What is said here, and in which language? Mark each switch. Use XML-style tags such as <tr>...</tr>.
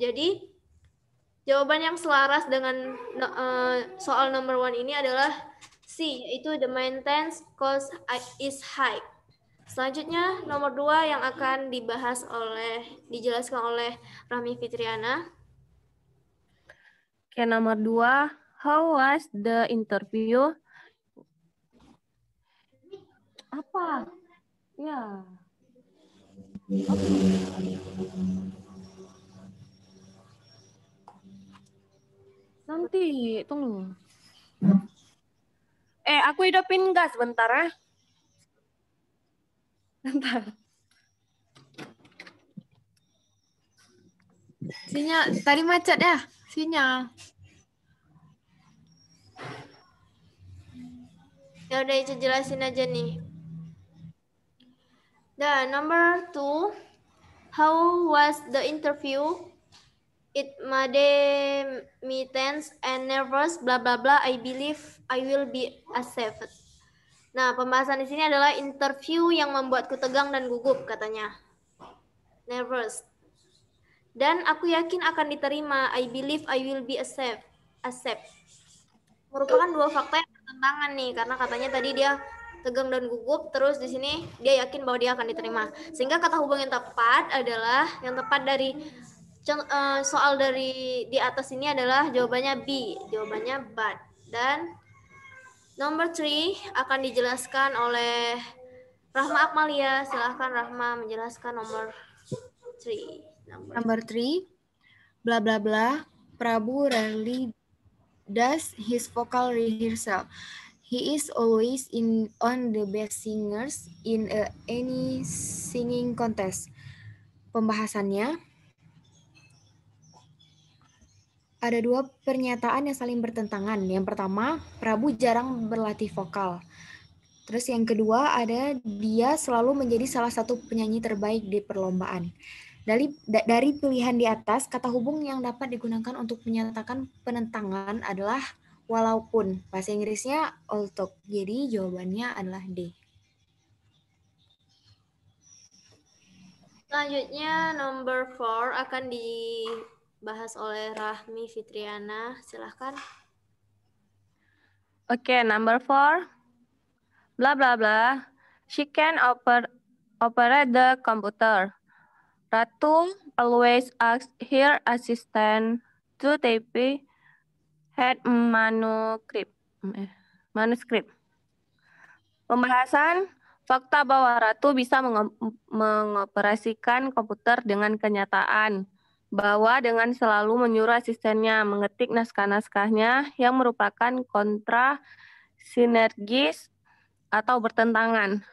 <id>Jadi jawaban yang selaras dengan soal nomor 1 ini adalah C, yaitu</id> <en>the maintenance cost is high.</en> <id>Selanjutnya nomor 2 yang akan dijelaskan oleh Rahmi Fitriana.</id> <en>Oke,</en> <id>nomor 2,</id> <en>how was the interview?</en> <id>Apa? Ya. Nanti, tunggu. Aku hidupin gas bentar ya. Bentar. Sinyal tadi macet ya, sinyal. Ya udah, itu jelasin aja nih.</id> <en>Dan number 2, how was the interview? It made me tense and nervous, bla bla bla. I believe I will be accepted.</en> <id>Nah, pembahasan di sini adalah interview yang membuatku tegang dan gugup, katanya. Nervous. Dan aku yakin akan diterima.</id> <en>I believe I will be accept.</en> <id>Merupakan dua fakta yang bertentangan nih, karena katanya tadi dia tegang dan gugup, terus di sini dia yakin bahwa dia akan diterima. Sehingga kata hubung yang tepat dari soal dari di atas ini adalah jawabannya B, jawabannya but. Dan nomor 3 akan dijelaskan oleh Rahma Akmalia. Silahkan Rahma menjelaskan nomor 3.</id> <en>Number 3, bla bla bla. Prabu rarely does his vocal rehearsal. He is always on the best singers in any singing contest.</en> <id>Pembahasannya, ada dua pernyataan yang saling bertentangan. Yang pertama, Prabu jarang berlatih vokal. Terus yang kedua ada dia selalu menjadi salah satu penyanyi terbaik di perlombaan. Dari pilihan di atas, kata hubung yang dapat digunakan untuk menyatakan penentangan adalah walaupun. Bahasa Inggrisnya although. Jadi jawabannya adalah D. Selanjutnya nomor 4 akan dibahas oleh Rahmi Fitriana. Silahkan.</id> <en>Oke, number 4. Blah blah blah. She can operate the computer. Ratu always asks her assistant to type her manuscript.</en> <id>Pembahasan fakta bahwa Ratu bisa mengoperasikan komputer dengan kenyataan bahwa dengan selalu menyuruh asistennya mengetik naskah-naskahnya yang merupakan kontra sinergis atau bertentangan.</id>